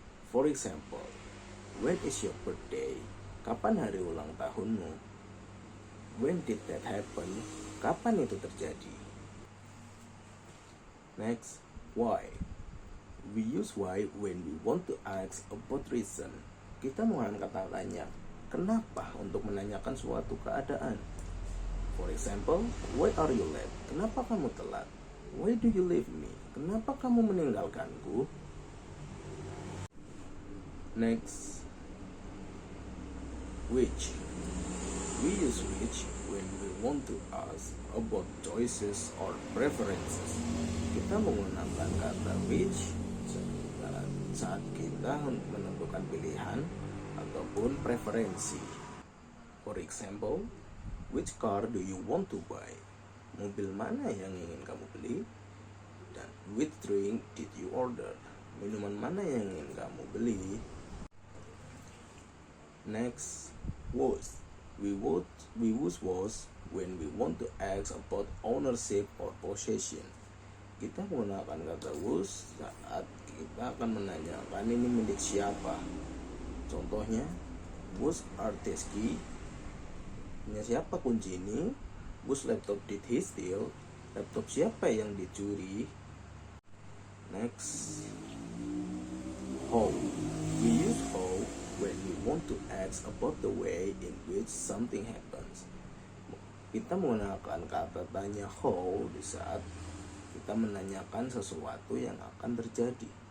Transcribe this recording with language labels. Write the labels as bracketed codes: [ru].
[en] For example, when is your birthday? [id] Kapan hari ulang tahunmu? [en] When did that happen? [id] Kapan itu terjadi? [en] Next, why. We use why when we want to ask about reason. [id] Kita menggunakan kata tanya kenapa untuk menanyakan suatu keadaan. [en] For example, why are you late? [id] Kenapa kamu telat? [en] Why do you leave me? [id] Kenapa kamu meninggalkanku? [en] Next, which. We use which when we want to ask about choices or preferences. [id] Kita menggunakan kata which saat kita menentukan pilihan ataupun preferensi. [en] For example, which car do you want to buy? [id] Mobil mana yang ingin kamu beli? [en] Dan which drink did you order? [id] Minuman mana yang ingin kamu beli? [en] Next, was. We use was when we want to ask about ownership or possession. [id] Kita menggunakan kata was saat kita akan menanyakan ini milik siapa. Contohnya, [en] whose are these key? [id] Punya siapa kunci ini? [en] Whose laptop did he steal? [id] Laptop siapa yang dicuri? [en] Next, how. We use how when we want to ask about the way in which something happens. [id] Kita menggunakan kata tanya how di saat kita menanyakan sesuatu yang akan terjadi.